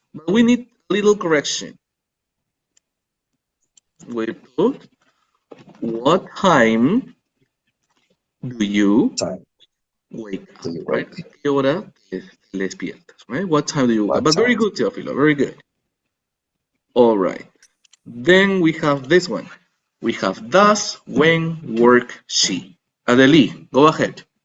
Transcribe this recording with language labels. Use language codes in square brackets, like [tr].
[en] But we need a little correction. We put, what time do you wake up, right? [es] ¿A qué hora te despiertas, right? [en] What time do you wake up? But very good, Teofilo, very good. All right. Then we have this one. We have does, when, work, she. Adeli, go ahead.